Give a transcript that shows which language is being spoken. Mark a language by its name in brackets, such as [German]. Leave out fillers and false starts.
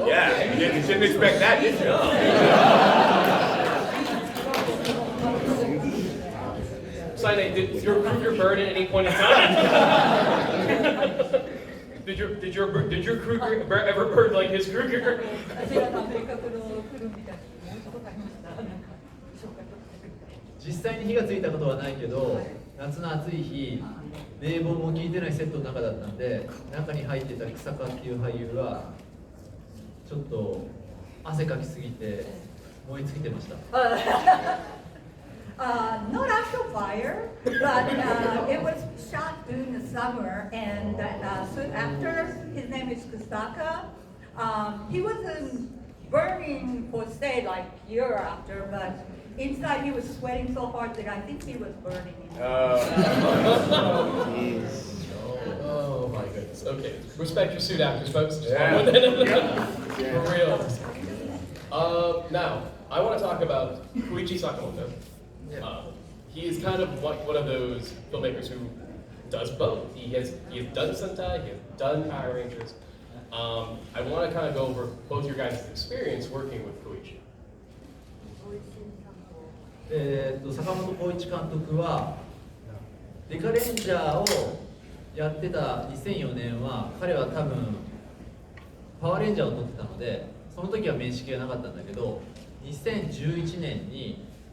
[English] Yeah, you didn't expect that, did you? Sinai, did your Kruger burn at any point in time? did your Kruger ever burn like his Kruger? [Japanese] 私はアメリカのフルみたいなもうちょっと大変でした。なんか紹介とってくれて。実際に火がついたことはないけど、夏の暑い日、冷房も効いてないセットの中だったんで、中に入ってた草加っていう俳優はちょっと汗かきすぎて燃え尽きてました。 [English] Not actual fire, but it was shot during the summer, and soon after, his name is Kusaka. He wasn't burning per se like year after, but inside he was sweating so hard that I think he was burning. Oh my goodness. Okay. Respect your suit actors, folks. Yeah. For real. Now, I want to talk about Koichi Sakamoto. He is kind of one of those filmmakers who does both. He has done Sentai, he has done Power Rangers. I want to kind of go over both your guys' experience working with Koichi. [Japanese] 坂本浩一監督はデカレンジャーをやってた2004年は彼は多分パワーレンジャーを撮ってたのでその時は面識がなかったんだけど2011年に